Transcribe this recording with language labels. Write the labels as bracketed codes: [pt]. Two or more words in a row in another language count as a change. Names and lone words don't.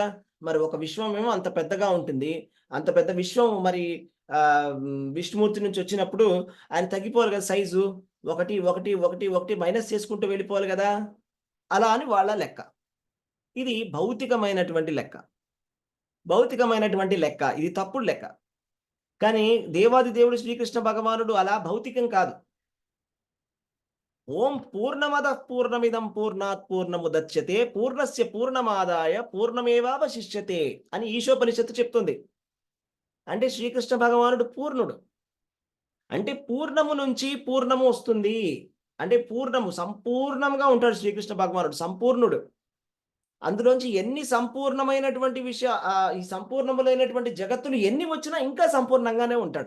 [te] మరి ఒక విశ్వం ఏమో అంత పెద్దగా ఉంటుంది, అంత పెద్ద విశ్వం మరి విష్ణుమూర్తి నుంచి వచ్చినప్పుడు ఆయన తగ్గిపోవాలి కదా సైజు, 1 1 1 1 మైనస్ చేసుకుంటూ వెళ్ళిపోవాలి కదా. అలా అని వాళ్ళ లెక్క. ఇది భౌతికమైనటువంటి లెక్క, ఇది తప్పుడు లెక్క. కానీ దేవాది దేవుడు శ్రీకృష్ణ భగవానుడు అలా భౌతికం కాదు. [sa] ఓం పూర్ణమద పూర్ణమిదం పూర్ణాత్ పూర్ణముదచ్యతే పూర్ణస్య పూర్ణమాదాయ పూర్ణమేవావశిష్యతే [te] అని ఈశోపనిషత్తు చెప్తుంది. అంటే శ్రీకృష్ణ భగవానుడు పూర్ణుడు. అంటే పూర్ణము నుంచి పూర్ణము వస్తుంది. అంటే సంపూర్ణంగా ఉంటాడు శ్రీకృష్ణ భగవానుడు, సంపూర్ణుడు. అందులోంచి ఎన్ని సంపూర్ణమైనటువంటి ఈ సంపూర్ణములైనటువంటి జగత్తులు ఎన్ని వచ్చినా ఇంకా సంపూర్ణంగానే ఉంటాడు.